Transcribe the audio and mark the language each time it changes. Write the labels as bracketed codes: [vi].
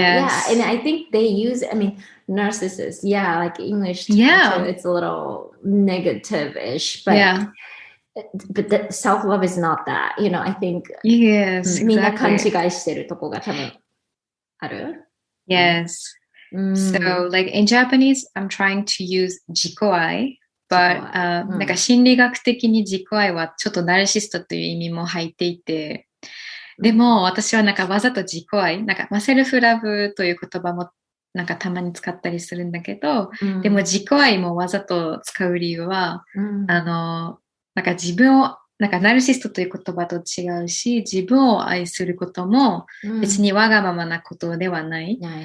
[en] Yeah, and I think they use, narcissist. Yeah, like English too, it's a little negative-ish, but the self-love is not that. I think [ja] みんな勘違いしてるとこが多分ある。 [en] Yes. So like in Japanese, I'm trying to use 自己愛。 but [ja] なんか心理学的に自己愛はちょっとナルシストという意味も入っていて、でも私はなんかわざと自己愛、なんかセルフラブという言葉もなんかたまに使ったりするんだけど、でも自己愛もわざと使う理由は、なんか自分をなんかナルシストという言葉と違うし、自分を愛することも別にわがままなことではない。